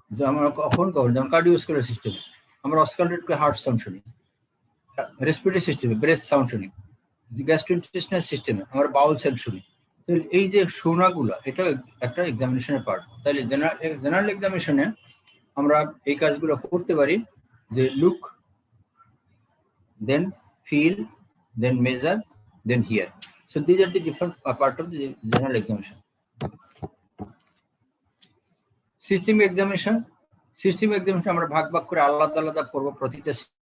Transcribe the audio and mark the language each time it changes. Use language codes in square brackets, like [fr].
[bn] আমরা কখন যেমন কার্ডিওভাস্কুলার সিস্টেমে আমরা অসকালটেট করে হার্ট সাউন্ড শুনি, রেসপিরেটরি সিস্টেমে ব্রেথ সাউন্ড শুনি, গ্যাস্ট্রোইন্টেস্টাইনাল সিস্টেমে আমরা বাউল সাউন্ড শুনি। তো এই যে শোনাগুলো এটা একটা এক্সামিনেশনের পার্ট। তাহলে জেনারেল এক্সামিনেশনে আমরা এই কাজগুলো করতে পারি যে look, then feel, then measure, then here. [en] So these are the different part of the general examination. [bn] Systemic examination আমরা ভাগ করে আলাদা পড়ব প্রতিটা।